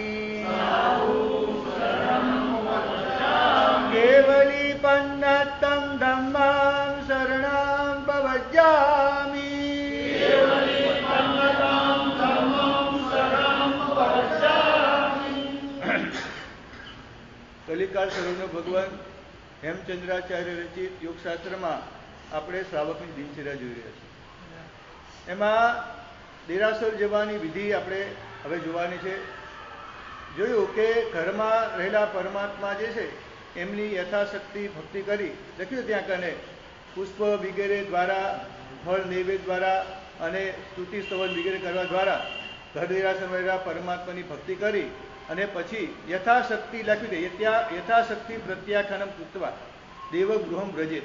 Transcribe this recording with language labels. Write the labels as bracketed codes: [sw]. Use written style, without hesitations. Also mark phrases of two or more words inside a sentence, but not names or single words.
[pra] साहु शरणं पवज्जामि केवली पन्नतं धम्मं शरणं पवज्जामि केवली मन्नतं धम्मं शरणं पवज्जामि [gu] કલિકાળ સરોનો ભગવાન હેમચંદ્રાચાર્ય રચિત યોગશાસ્ત્રમાં આપણે શ્રાવકની દિનચર્યા જોઈ રહ્યા છીએ. એમાં દેરાસર જવાની વિધિ આપણે હવે જોવાની છે. જોયું કે ઘરમાં રહેલા પરમાત્મા જે છે એમની યથાશક્તિ ભક્તિ કરી લખ્યું ત્યાં કને પુષ્પ વગેરે દ્વારા, ફળ નૈવેદ્ય દ્વારા અને સ્તુતિ સ્તવન વગેરે કરવા દ્વારા ઘર દેરાસરમાં રહેલા પરમાત્માની ભક્તિ કરી અને પછી યથાશક્તિ લખ્યું છે [sa] यथाशक्ति प्रत्याख्यानं कृत्वा देवगृहं व्रजेत्.